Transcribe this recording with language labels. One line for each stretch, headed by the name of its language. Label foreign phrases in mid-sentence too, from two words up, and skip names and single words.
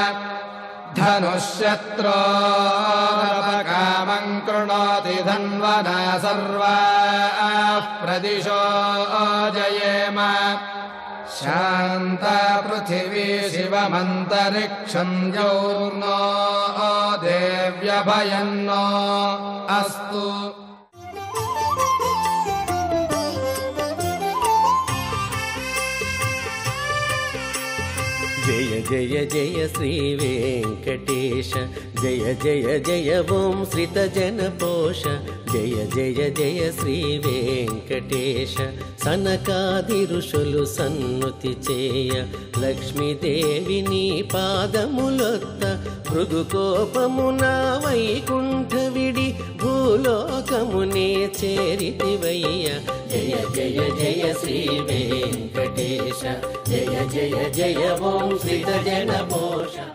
Sanskrit: धनुष्यत्रोरपकामम् कृणोति धन्वना सर्वाः प्रदिशो जयेम शान्ता पृथिवी शिवमन्तरिक्षम् द्यौर्नो देव्यभयन्नो अस्तु। जय
Telugu: జయ జయ శ్రీ వెంకటేశ జయ జయ జయ ఓం శ్రిత జన పోష జయ జయ జయ శ్రీ వెంకటేశ సనకాది ఋషులు సన్నుతి చేయ లక్ష్మీదేవిని పాదములొత్త భృగుకోపమున వైకుంఠ విడి భూలోకమునే చేరితివయ్య జయ జయ జయ శ్రీ వెంకటేశ జయ జయ జయ ఓం శ్రీత జన పోష.